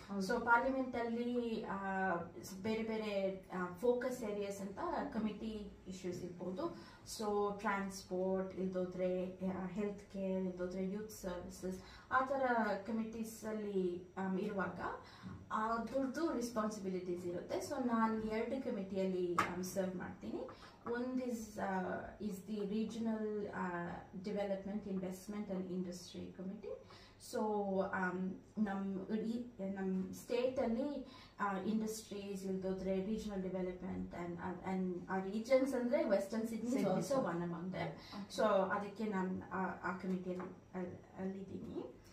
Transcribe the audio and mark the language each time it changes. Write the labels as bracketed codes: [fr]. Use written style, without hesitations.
[kn] So parliament ಅಲ್ಲಿ ಬೇರೆ ಬೇರೆ ಫೋಕಸ್ ಏರಿಯಾಸ್ ಅಂತ ಕಮಿಟಿ ಇಶ್ಯೂಸ್ ಇರ್ಬೋದು. So transport, ಇಲ್ದೋದ್ರೆ health care, ಇಲ್ದೋದ್ರೆ youth services, ಆ ತರ ಕಮಿಟೀಸ್ ಅಲ್ಲಿ ಇರುವಾಗ ಅದ್ರದ್ದು ರೆಸ್ಪಾನ್ಸಿಬಿಲಿಟೀಸ್ ಇರುತ್ತೆ. ಸೊ ನಾನು 2 ಕಮಿಟಿಯಲ್ಲಿ ಸರ್ವ್ ಮಾಡ್ತೀನಿ. ಒಂದು [en] is the regional development, investment and industry committee. [kn] So ನಮ್ಮ ಸ್ಟೇಟ್ ಅಲ್ಲಿ ಇಂಡಸ್ಟ್ರೀಸ್, ಇಲ್ದೋದ್ರೆ ರೀಜನಲ್ ಡೆವಲಪ್ಮೆಂಟ್ ಅಂಡ್ ಆ ರೀಜನ್ಸ್ ಅಂದ್ರೆ western Sydney [en] Is also one among them. [kn] So ಅದಕ್ಕೆ ನಾನು ಆ ಕಮಿಟಿಯಲ್ಲಿ ಅಲ್ಲಿದ್ದೀನಿ.